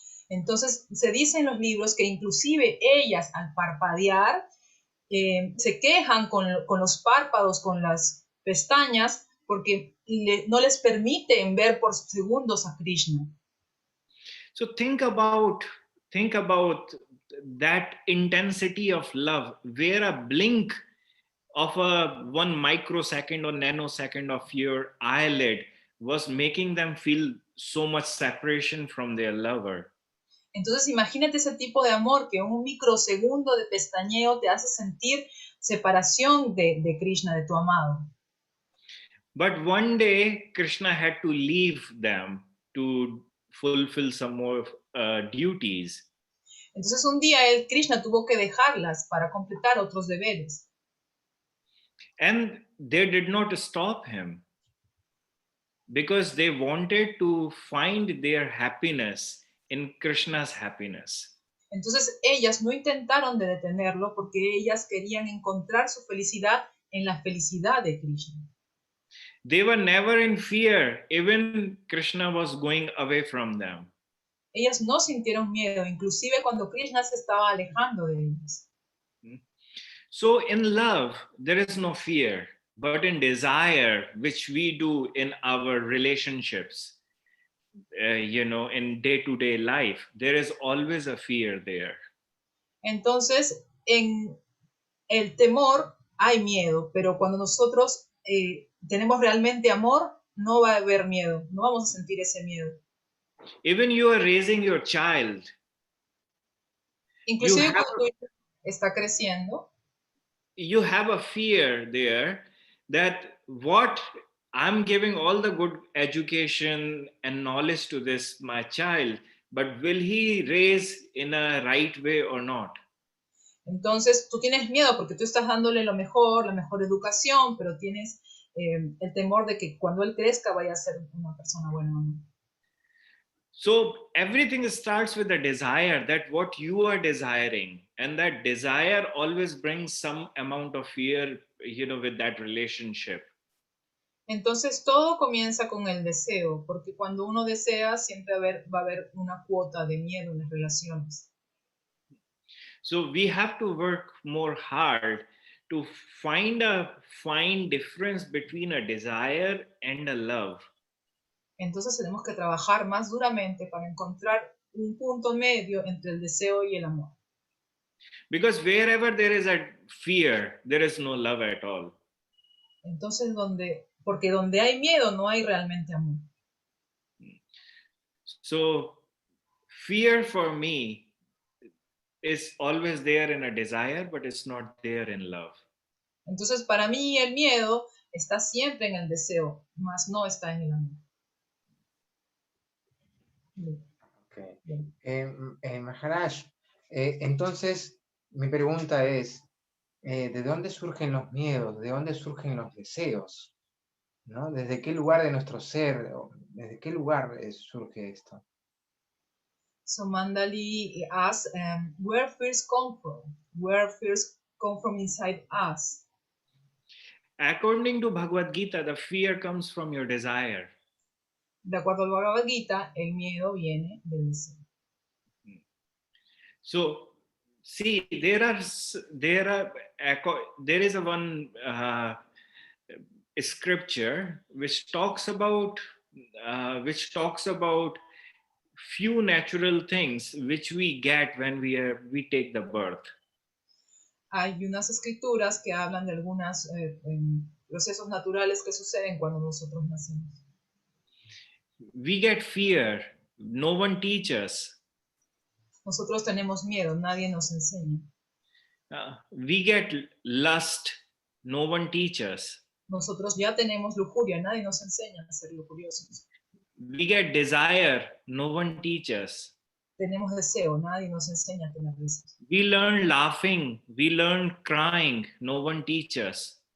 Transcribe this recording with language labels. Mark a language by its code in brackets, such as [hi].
[es] Entonces se dice en los libros que inclusive ellas al parpadear se quejan con los párpados, con las pestañas, porque no les permiten ver por segundos a Krishna. [en] So think about that intensity of love, where a blink of a 1 microsecond or nanosecond of your eyelid was making them feel so much separation from their lover. [es] Entonces imagínate ese tipo de amor que un microsegundo de pestañeo te hace sentir separación de Krishna, de tu amado. [en] But one day Krishna had to leave them to fulfill some more duties. [es] Entonces un día Krishna tuvo que dejarlas para completar otros deberes. [en] And they did not stop him, because they wanted to find their happiness in Krishna's happiness. [es] Entonces ellas no intentaron de detenerlo porque ellas querían encontrar su felicidad en la felicidad de Krishna. [en] They were never in fear, even Krishna was going away from them. [es] Ellas no sintieron miedo, inclusive cuando Krishna se estaba alejando de ellas. [en] So in love, there is no fear, but in desire, which we do in our relationships, in day-to-day life, there is always a fear there. [es] Entonces, en el temor hay miedo, pero cuando nosotros tenemos realmente amor, no va a haber miedo, no vamos a sentir ese miedo. [en] Even you are raising your child. [es] Inclusive cuando tu hijo está creciendo, [en] you have a fear there that what I'm giving all the good education and knowledge to this, my child, but will he raise in a right way or not? [es] Entonces tú tienes miedo porque tú estás dándole lo mejor, la mejor educación, pero tienes el temor de que cuando él crezca vaya a ser una persona buena o no. [en] So everything starts with a desire, that what you are desiring, and that desire always brings some amount of fear, with that relationship. [es] Entonces todo comienza con el deseo, porque cuando uno desea siempre va a haber una cuota de miedo en las relaciones. [en] So we have to work more hard to find a fine difference between a desire and a love. [es] Entonces tenemos que trabajar más duramente para encontrar un punto medio entre el deseo y el amor. [en] Because wherever there is a fear, there is no love at all. [es] Entonces porque donde hay miedo no hay realmente amor. [en] So fear for me is always there in a desire, but it's not there in love. [es] Entonces para mí el miedo está siempre en el deseo, mas no está en el amor. [en] Okay. [es] Maharaj, entonces mi pregunta es, ¿de dónde surgen los miedos? ¿De dónde surgen los deseos? ¿No? ¿Desde qué lugar de nuestro ser, desde qué lugar surge esto? [en] So Mandali asks, where fears come from? Where fears come from inside us? According to Bhagavad Gita, the fear comes from your desire. [es] De acuerdo al Bhagavad Gita, el miedo viene del deseo. [en] So, see, there is a one scripture which talks about few natural things which we get when we take the birth. [es] Hay unas escrituras que hablan de algunos procesos naturales que suceden cuando nosotros nacemos. [en] We get fear, no one teaches. [es] Nosotros tenemos miedo, nadie nos enseña. [en] We get lust, no one teaches. [es] Nosotros ya tenemos lujuria, nadie nos enseña a ser lujuriosos. [en] We get desire, no one teaches. [es] Tenemos deseo, nadie nos enseña a tener deseos. [en] We learn laughing, we learn crying, no one teaches.